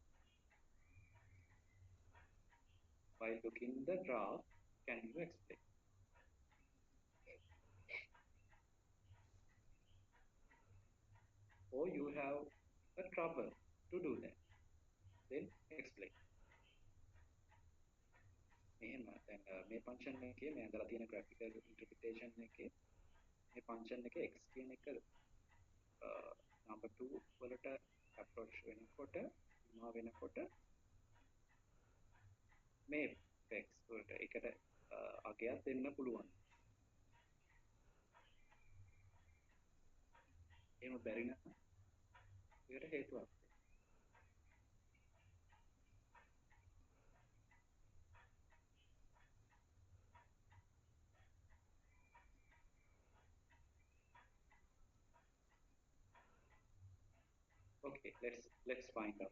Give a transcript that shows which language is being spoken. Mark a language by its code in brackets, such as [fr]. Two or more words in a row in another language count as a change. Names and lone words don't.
[en] By looking the graph, can you explain? Or you have a trouble to do that? Then explain. [si] මෙහෙම දැන් මේ ෆන්ක්ෂන් එකේ මේ අදලා තියෙන [en] graphical interpretation [si] එකේ මේ ෆන්ක්ෂන් එකේ x කියන එක number 2 වලට approach වෙනකොට සීමා වෙනකොට මේ x වලට එකට අගයක් දෙන්න පුළුවන්. එහෙම බැරි නම් ඒකට හේතුවක්. [en] Okay, let's find out.